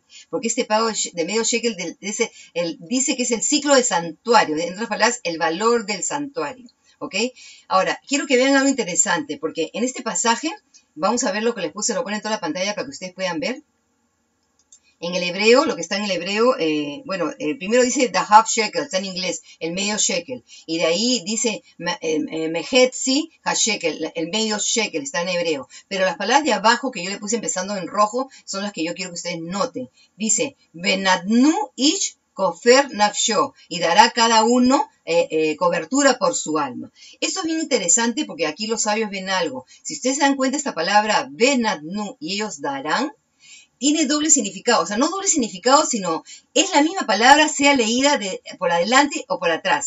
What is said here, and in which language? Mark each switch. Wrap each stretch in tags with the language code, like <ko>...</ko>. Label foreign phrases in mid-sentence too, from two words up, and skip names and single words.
<es>Porque este pago de medio shekel dice que es el ciclo del santuario, en otras palabras, el valor del santuario. ¿Ok? Ahora, quiero que vean algo interesante, porque en este pasaje, vamos a ver lo que les puse, lo ponen en toda la pantalla para que ustedes puedan ver. En el hebreo, lo que está en el hebreo, primero dice</es> <en>the half shekel,</en> <es>está en inglés, el medio shekel. Y de ahí dice</es> <he>מחצית השקל,</he> <es>el medio shekel, está en hebreo. Pero las palabras de abajo que yo le puse empezando en rojo son las que yo quiero que ustedes noten. Dice,</es> <he>ונתנו איש כופר נפשו,</he> <es>y dará cada uno cobertura por su alma. Eso es bien interesante porque aquí los sabios ven algo. Si ustedes se dan cuenta, esta palabra benadnu y ellos darán, tiene doble significado. O sea, no doble significado, sino es la misma palabra, sea leída por adelante o por atrás.</es>